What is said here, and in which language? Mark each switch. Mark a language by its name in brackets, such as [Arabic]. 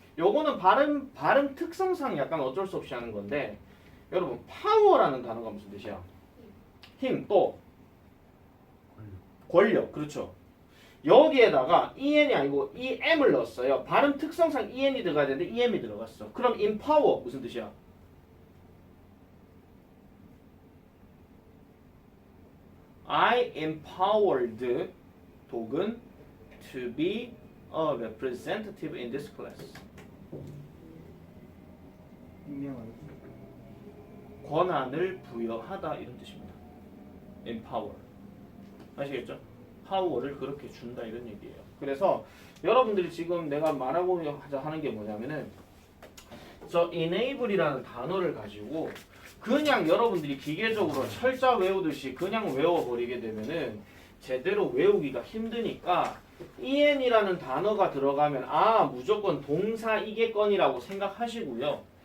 [Korean] 요거는 발음 특성상 약간 어쩔 수 없이 하는 건데 여러분 파워라는 단어가 무슨 뜻이야? 힘, 또 권력. 그렇죠. 여기에다가 en이 아니고 em을 넣었어요. 발음 특성상 en이 들어가야 되는데 em이 들어갔어. 그럼 empower 무슨 뜻이야? [English] I empowered 독은 to be a representative in this class. [Korean] 임명하다. 권한을 부여하다 이런 뜻입니다. empower. 아시겠죠? 파워를 그렇게 준다 이런 얘기예요. 그래서 여러분들이 지금 내가 말하고 하는 게 뭐냐면은 저 enable이라는 단어를 가지고 그냥 여러분들이 기계적으로 철자 외우듯이 그냥 외워버리게 되면은 제대로 외우기가 힘드니까 en이라는 단어가 들어가면 무조건 동사 이겠거니라고 생각하시고요.